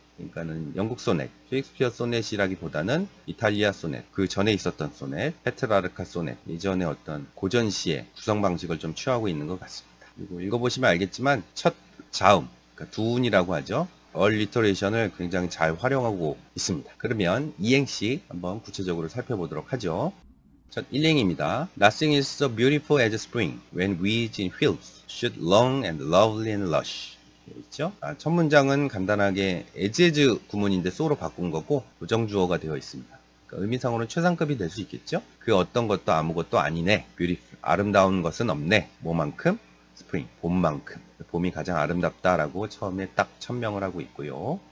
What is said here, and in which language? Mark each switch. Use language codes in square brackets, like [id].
[ko] 그러니까는 영국 소넷, 셰익스피어 소넷이라기보다는 이탈리아 소넷, 그 전에 있었던 소넷, 페트라르카 소넷, 예전의 어떤 고전시의 구성 방식을 좀 취하고 있는 것 같습니다. 그리고 읽어보시면 알겠지만 첫 자음, 그러니까 두운이라고 하죠. 얼리터레이션을 굉장히 잘 활용하고 있습니다. 그러면 이행시 한번 구체적으로 살펴보도록 하죠. 첫 1행입니다. [en] Nothing is so beautiful as spring when weeds in fields shoot long and lovely and lush. [ko] 있죠? 첫 문장은 간단하게 as 구문인데 so로 바꾼 거고 부정주어가 되어 있습니다. 그러니까 의미상으로는 최상급이 될 수 있겠죠? 그 어떤 것도 아무것도 아니네. beautiful. 아름다운 것은 없네. 뭐만큼? spring. 봄만큼. 봄이 가장 아름답다라고 처음에 딱 천명을 하고 있고요.